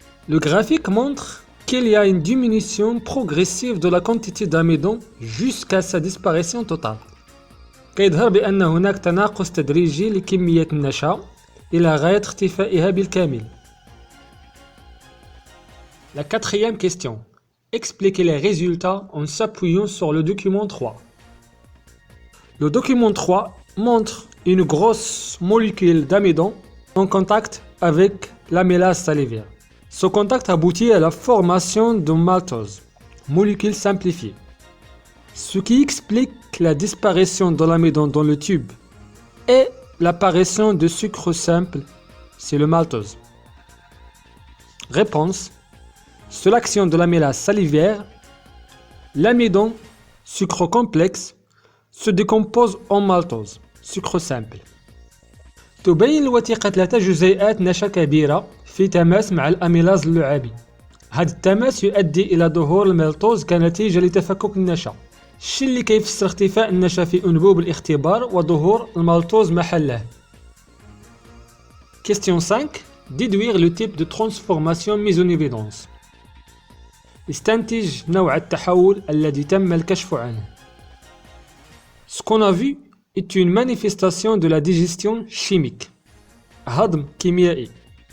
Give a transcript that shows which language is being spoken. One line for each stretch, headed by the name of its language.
French: Le graphique montre qu'il y a une diminution progressive de la quantité d'amidon jusqu'à sa disparition totale.
Arabic: كيظهر بأن هناك تناقص تدريجي لكمية النشا إلى غاية اختفائها بالكامل.
French: La quatrième question. Expliquez les résultats en s'appuyant sur le document 3. Le document 3 montre une grosse molécule d'amidon en contact avec l'amylase salivaire. Ce contact aboutit à la formation de maltose, molécule simplifiée, ce qui explique la disparition de l'amidon dans le tube et l'apparition de sucre simple, c'est le maltose. Réponse. Sous l'action de l'amylase salivaire, l'amidon, sucre complexe, se décompose en maltose, sucre simple.
Arabic: تبين الوثيقة 3 جزيئات نشا كبيرة في تماس مع الأميلاز اللعابي. هذا التماس يؤدي إلى ظهور المالتوز كنتيجة لتفكك النشا، الشيء اللي كيفسر اختفاء النشا في أنبوب الاختبار وظهور المالتوز محله.
French: Question 5. Déduire le type de transformation mise en évidence.
Arabic: استنتج نوع التحول الذي تم الكشف عنه.
French: Ce qu'on a vu est une manifestation de la digestion chimique.
Arabic: هضم كيميائي.